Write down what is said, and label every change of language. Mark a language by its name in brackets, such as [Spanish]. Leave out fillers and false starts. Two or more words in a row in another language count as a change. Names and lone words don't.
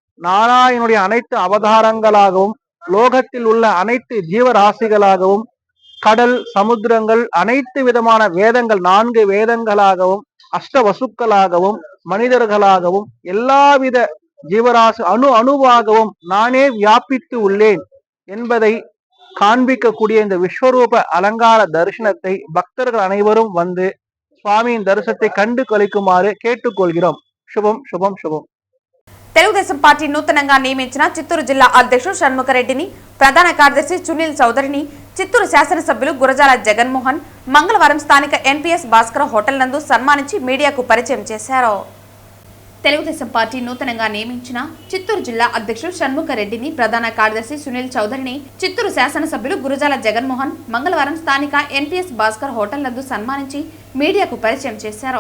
[Tamil] நாராயணனுடைய அனைத்து அவதாரங்களாகவும் லோகத்தில் உள்ள அனைத்து ஜீவராசிகளாகவும் கடல், சமுத்திரங்கள், அனைத்து விதமான வேதங்கள், 4 வேதங்களாகவும், அஷ்ட வசுக்களாகவும், மனிதர்களாகவும், எல்லாவித ஜீவராசி அணுவாகவும் நானே வியாபித்து உள்ளேன் என்பதை காண்பிக்கக்கூடிய இந்த விஸ்வரூப அலங்கார தரிசனத்தை பக்தர்கள் அனைவரும் வந்து சுவாமியின் தரிசனத்தை கண்டு கழிக்குமாறு கேட்டுக்கொள்கிறோம். [Telugu] శుభం శుభం శుభం. తెలుగుదేశం పార్టీ నూతనంగా నియమించిన చిత్తూరు జిల్లా అధ్యక్షుడు షణ్ముఖరెడ్డిని, ప్రధాన కార్యదర్శి సునీల్ చౌదరిని చిత్తూరు శాసనసభ్యులు గురజాల జగన్మోహన్ మంగళవారం స్థానిక ఎన్పీఎస్ భాస్కర్ హోటల్ నందు సన్మానించి మీడియాకు పరిచయం చేశారు. తెలుగుదేశం పార్టీ నూతనంగా నియమించిన చిత్తూరు జిల్లా అధ్యక్షుడు షణ్ముఖరెడ్డిని, ప్రధాన కార్యదర్శి సునీల్ చౌదరిని చిత్తూరు శాసనసభ్యులు గురజాల జగన్మోహన్ మంగళవారం స్థానిక ఎన్పీఎస్ భాస్కర్ హోటల్ నందు సన్మానించి మీడియాకు పరిచయం చేశారు.